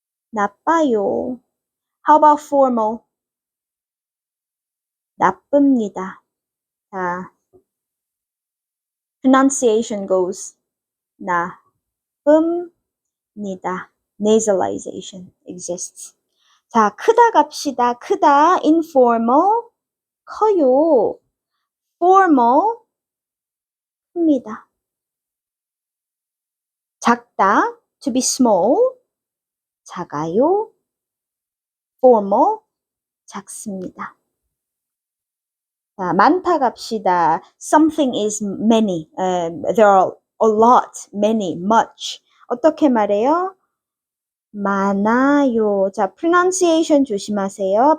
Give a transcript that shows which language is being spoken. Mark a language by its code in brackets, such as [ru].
[ko] 나빠요. [en] How about formal? [ko] 나쁩니다. 자, [en] pronunciation goes 나쁨니다. nasalization exists. 자, [ko] 크다 갑시다. 크다, informal, 커요. formal, 큽니다. [en] 작다, to be small, 작아요. [ko] formal, 작습니다. 자, 많다 갑시다. [en] Something is many. There are a lot, many, much. [ko] 어떻게 말해요? 많아요. 자, pronunciation 조심하세요.